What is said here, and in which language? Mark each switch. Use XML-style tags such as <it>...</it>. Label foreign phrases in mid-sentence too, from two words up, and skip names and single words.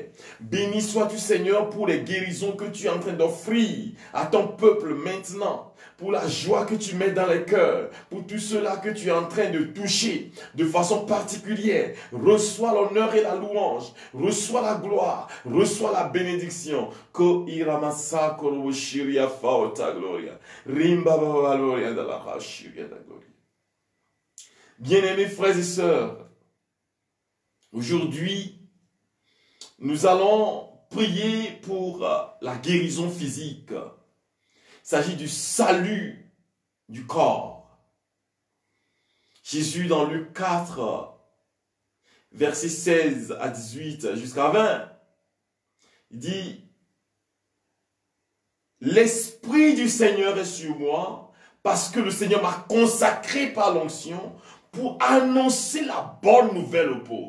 <fr>Béni sois-tu Seigneur pour les guérisons que tu es en train d'offrir à ton peuple maintenant. Pour la joie que tu mets dans les cœurs, pour tout cela que tu es en train de toucher de façon particulière. Reçois l'honneur et la louange, reçois la gloire, reçois la bénédiction. Ko iramasa koroshiria faota gloria. Rimba gloria de la rashiria de gloria. Bien-aimés frères et sœurs, aujourd'hui, nous allons prier pour la guérison physique. Il s'agit du salut du corps. Jésus dans Luc 4, versets 16 à 18 jusqu'à 20, il dit « L'Esprit du Seigneur est sur moi parce que le Seigneur m'a consacré par l'onction pour annoncer la bonne nouvelle aux pauvres.</fr>